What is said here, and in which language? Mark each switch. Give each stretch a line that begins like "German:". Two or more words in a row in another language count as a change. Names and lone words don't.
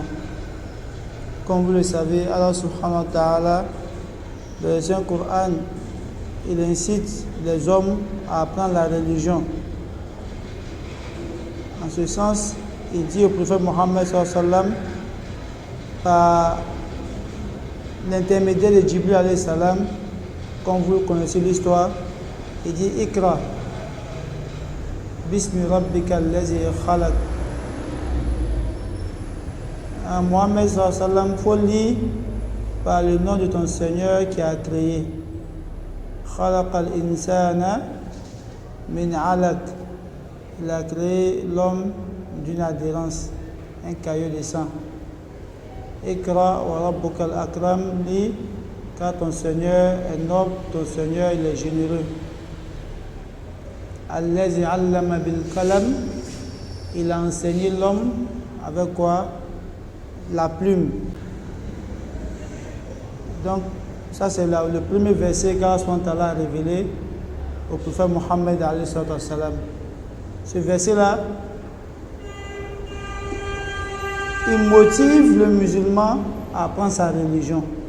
French: Comme vous le savez, Allah
Arabic: سبحانه وتعالى,
French: dans le Saint-Coran, il incite les hommes à apprendre la religion. En ce sens, il dit au prophète Mohammed
Arabic: صلى الله عليه وسلم,
French: par l'intermédiaire de Jibril
Arabic: عليه سلام,
French: comme vous connaissez l'histoire, il dit
Arabic: اقرأ باسم ربك الذي خلق. محمد صلى الله عليه وسلم,
French: faut lire par le nom de ton Seigneur qui a créé.
Arabic: خلق الإنسان من علق.
French: Il a créé l'homme d'une adhérence, un caillou de sang.
Arabic: اقرأ وربك الأكرم,
French: lis, car ton Seigneur est noble, ton Seigneur il est généreux.
Arabic: الذي علم بالقلم,
French: il a enseigné l'homme avec quoi? La plume. Donc, ça c'est le premier verset qu'Allah a révélé au prophète Mohammed
Arabic: عليه سلام.
French: Ce verset-là, il motive le musulman à apprendre sa religion.